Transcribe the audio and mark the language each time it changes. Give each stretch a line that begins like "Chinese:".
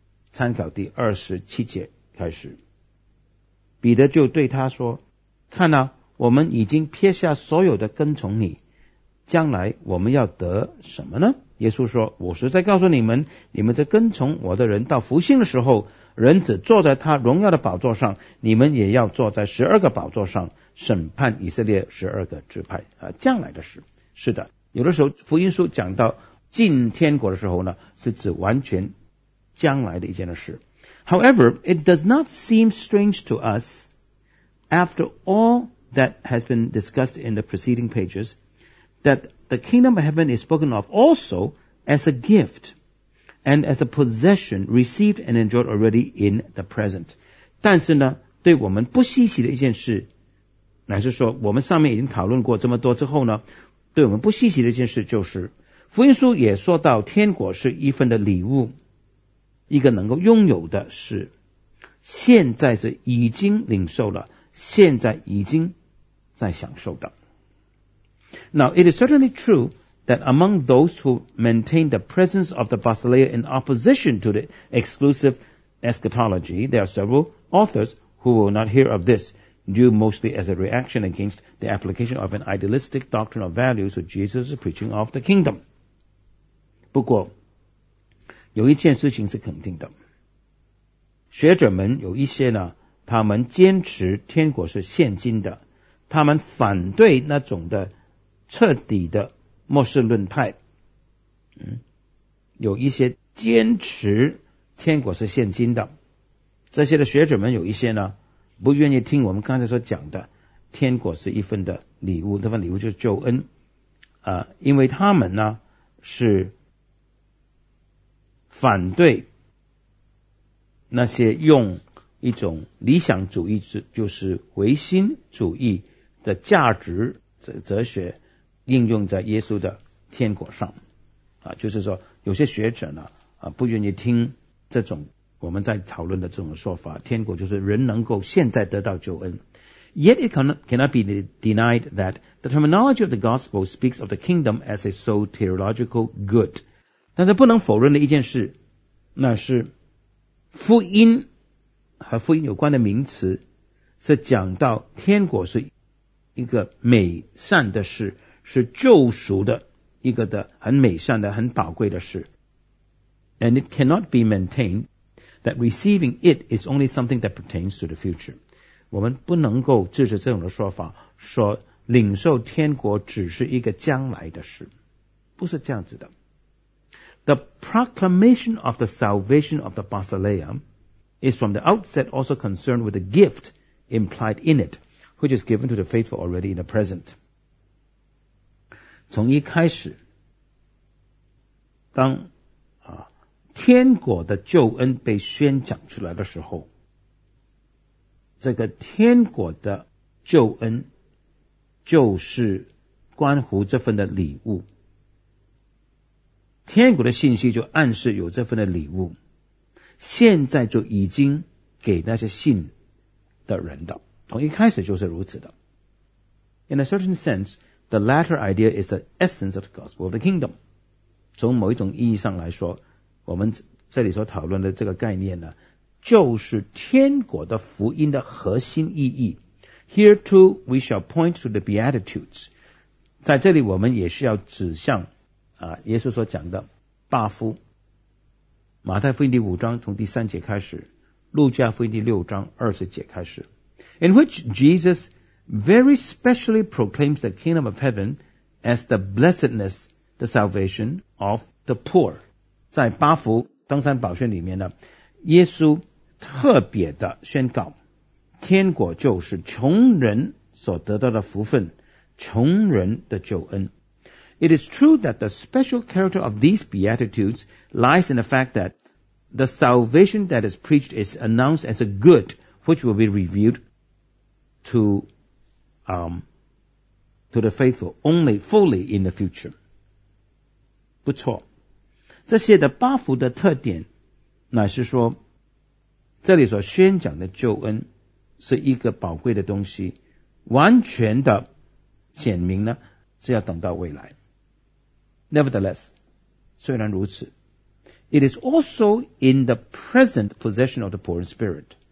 Chinese: 参考第二十七节开始，彼得就对他说，看啊，我们已经撇下所有的跟从你，将来我们要得什么呢？耶稣说，我实在告诉你们，你们在跟从我的人到福星的时候，人子坐在他荣耀的宝座上，你们也要坐在十二个宝座上审判以色列十二个支派。将来的事，是的，有的时候福音书讲到进天国的时候呢，是指完全将来的一件的事。
English: However, it does not seem strange to us after all that has been discussed in the preceding pages that the kingdom of heaven is spoken of also as a giftand as a possession received and enjoyed already in the present.
Chinese: 但是呢，对我们不稀奇的一件事，乃是说我们上面已经讨论过这么多之后呢，对我们不稀奇的一件事就是，福音书也说到天国是一份的礼物，一个能够拥有的事，现在是已经领受了，现在已经在享受的。
English: Now it is certainly trueThat among those who maintain the presence of the Basileia in opposition to the exclusive eschatology, there are several authors who will not hear of this, due mostly as a reaction against the application of an idealistic doctrine of values of Jesus' preaching of the kingdom.
Chinese: 不过，有一件事情是肯定的。学者们有一些呢，他们坚持天国是现今的，他们反对那种的彻底的末世论派，有一些坚持天国是现今的，这些的学者们有一些呢，不愿意听我们刚才所讲的，天国是一份的礼物，那份礼物就是救恩，因为他们呢是反对那些用一种理想主义，就是唯心主义的价值哲学应用在耶稣的天国上，就是说有些学者呢，不愿意听这种我们在讨论的这种说法，天国就是人能够现在得到救恩。
English: Yet it cannot be denied that the terminology of the gospel speaks of the kingdom as a soteriological good.
Chinese: 但是不能否认的一件事，那是福音和福音有关的名词是讲到天国是一个美善的事，是救赎的一个的很美善的很宝贵的事。
English: And it cannot be maintained that receiving it is only something that pertains to the future.
Chinese: 我们不能够支持这种的说法，说领受天国只是一个将来的事，不是这样子的。
English: The proclamation of the salvation of the Basileia is from the outset also concerned with the gift implied in it, which is given to the faithful already in the present.
Chinese: 从一开始，当天国的救恩被宣讲出来的时候，这个天国的救恩就是关乎这份的礼物，天国的信息就暗示有这份的礼物，现在就已经给那些信的人的，从一开始就是如此的。
English: In a certain senseThe latter idea is the essence of the gospel of the kingdom.
Chinese: 从某一种意义上来说，我们这里所讨论的这个概念呢，就是天国的福音的核心意义。
English: Here too, we shall point to the Beatitudes.
Chinese: 在这里我们也需要指向耶稣所讲的八福。马太福音第五章从第三节开始，路加福音第六章二十节开始。
English: In which Jesus... very specially proclaims the kingdom of heaven as the blessedness, the salvation of the poor.
Chinese: 在八福登山宝训里面呢，耶稣特别的宣告，天国就是穷人所得到的福分，穷人的救恩。
English: It is true that the special character of these Beatitudes lies in the fact that the salvation that is preached is announced as a good, which will be revealed to the faithful only fully in the future.
Chinese: 不错，这些的八福的特点乃是说，这里所宣讲的救恩是一个宝贵的东西，完全的显明呢是要等到未来。
English: Nevertheless,
Chinese: 虽然如此，
English: It is also in the present possession of the poor in spirit.